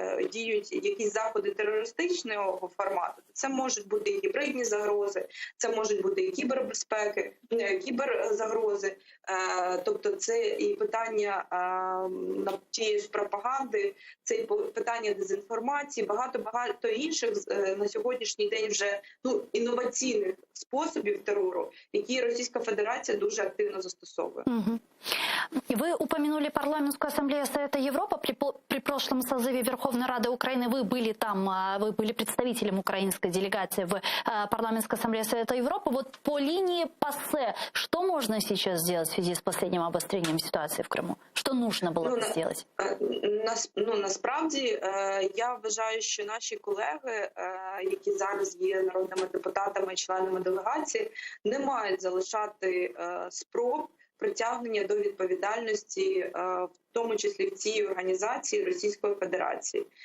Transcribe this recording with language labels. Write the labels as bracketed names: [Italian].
[Ukrainian] діють якісь заходи терористичного формату, то це можуть бути і гібридні загрози, це можуть бути і кібербезпеки, кіберзагрози, тобто це і питання тієї ж пропаганди, це і питання дезінформації, багато інших на сьогоднішній день вже інноваційних способів терору, які Російська Федерація дуже активно застосовує. [Russian] Вы упомянули парламентскую ассамблею Совета Европы. При прошлом созыве Верховной Рады Украины вы были там, вы были представителем украинской делегации в парламентской ассамблее Совета Европы. Вот по линии ПАСЕ, что можно сейчас сделать в связи с последним обострением ситуации в Крыму? Что нужно было бы сделать? [Ukrainian] Насправді, я вважаю, що наші колеги, які зараз є народними депутатами і членами делегації, не мають залишати спроб притягнення до відповідальності, в тому числі в цій організації Російської Федерації.